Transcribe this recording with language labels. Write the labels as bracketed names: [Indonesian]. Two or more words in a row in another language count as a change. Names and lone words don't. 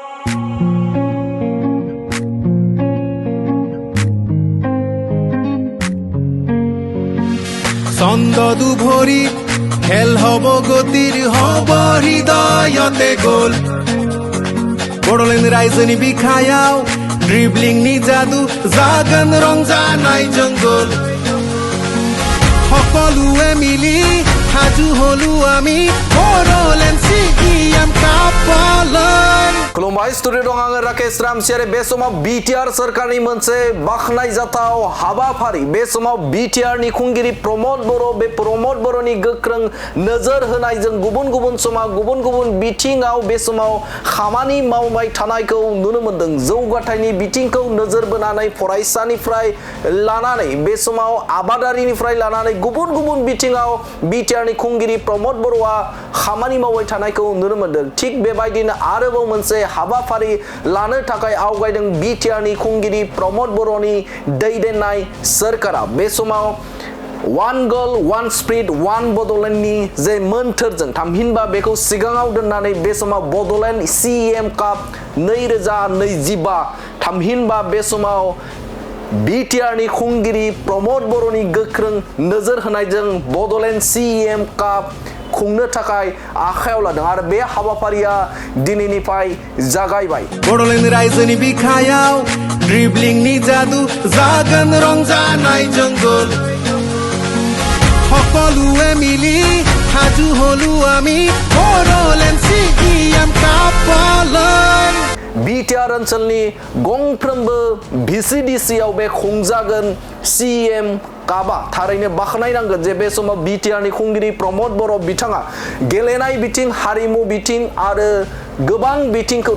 [Assamese] ছন্দ দুভৰি খেল হব গতিৰ হব হৃদয়তে গ'ল বড়োলেণ্ড [Bodo] रायजोनि बिखायाव ड्रिबलिंनि जादु जागोन रंजानाय जंगल [Assamese] সকলোৱে মিলি সাজু হলো আমি বড়োলেণ্ড CEM कापলৈ [Bodo] खुलुमबाय स्टुडिअ दं आङो राकेश रामसियारि बे समाव बिटिआर सोरखारनि मोनसे बाखनायजाथाव हाबाफारि बे समाव बिटिआर नि खुंगिरि प्रमद बर' बे प्रमद बर'नि गोख्रों नोजोर होनायजों गुबुन गुबुन समाव गुबुन गुबुन बिथिङाव बे समाव खामानि मावबाय थानायखौ नुनो मोनदों जौगाथायनि बिथिंखौ नोजोर बोनानै फरायसानिफ्राय लानानै बे समाव आबादारिनिफ्राय लानानै गुबुन गुबुन बिथिङाव बिटिआर नि खुंगिरि प्रमद बर'आ खामानि मावबाय थानायखौ नुनो मोनदों थिग बेबायदिनो आरोबाव मोनसे हाबाफारि लानो थाखाय आवगायदों बिटिआर नि खुंगिरि प्रमद बर'नि दैदेननाय सोरखारा बे समाव [English] one girl one spirit [Bodo] वन बड'लेण्डनि जे मोन्थोरजों थामहिनबा बेखौ सिगाङाव दोननानै बे समाव बड'लेण्ड CEM काप 2025 थामहिनबा बे समाव बिटिआर नि खुंगिरि प्रमद बर'नि गोख्रों नोजोर होनायजों बड'लेण्ड CEM काप खुंनो थाखाय आखायाव लादों आरो बे हाबाफारिया दिनैनिफ्राय जागायबाय बड़ोलेण्ड रायजोनि बिखायाव ड्रिबलिंनि जादु जागोन रंजानाय जंगल [Assamese] সকলোৱে মিলি সাজু হলো আমি [Bodo] বড়োলেণ্ড CEM कापলৈ बिटिआर ओनसोलनि गंफ्रोमबो VCDC आव बे खुंजागोन CEM कापआ थारैनो बाखनायनांगोन जे बे समाव बिटिआर नि खुंगिरि प्रमद बर' बिथाङा गेलेनाय बिथिं हारिमु बिथिं आरो गोबां बिथिंखौनो